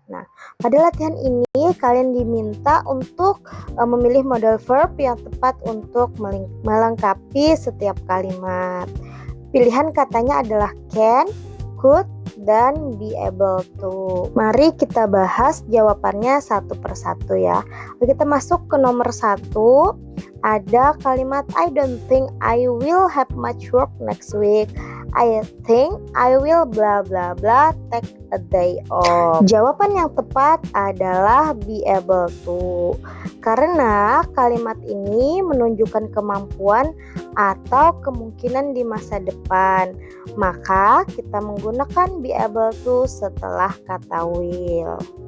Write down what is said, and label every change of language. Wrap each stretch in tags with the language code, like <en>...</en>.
<id>Nah, pada latihan ini kalian diminta untuk memilih modal verb yang tepat untuk melengkapi setiap kalimat. Pilihan katanya adalah can, could, dan be able to. Mari kita bahas jawabannya satu persatu ya. Kita masuk ke nomor 1. Ada kalimat</id> <en>I don't think I will have much work next week. I think I will bla bla bla take a day off.</en> <id>Jawaban yang tepat adalah be able to. Karena kalimat ini menunjukkan kemampuan atau kemungkinan di masa depan, maka kita menggunakan be able to setelah kata will.</id>